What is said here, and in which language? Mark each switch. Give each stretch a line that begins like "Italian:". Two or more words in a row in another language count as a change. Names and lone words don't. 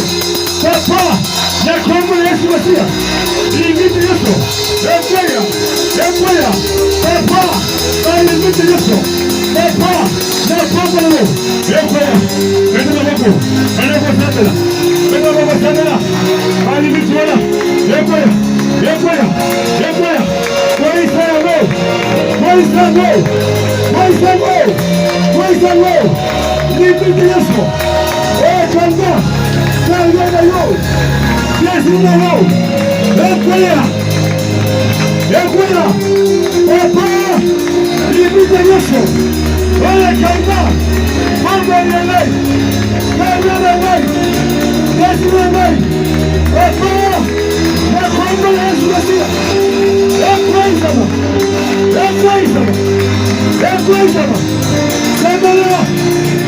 Lingala: Papa, na kombo na Yesu Masiya. Limite nyoso, ekwaya, ekwaya. Papa, na limite nyoso. Papa, na kombo na yo. Ekwaya, enda na boko, enda ko sandela. Enda ko sandela. Na limite wala. Ekwaya, ekwaya, ekwaya. Moisa go. Moisa go. Moisa go. Moisa go. Limite nyoso. Ekanga. Kaya na yo. Yesu na yo. Ekwaya. Ekwaya. Papa, limite nyoso. Oye kanga. Mambo ya ngai. Kaya na ngai. Yesu na ngai. Papa, na kombo ya Yesu Masiya. Ekwaya sama. Ekwaya sama. Ekwaya sama.
French: Lève-le.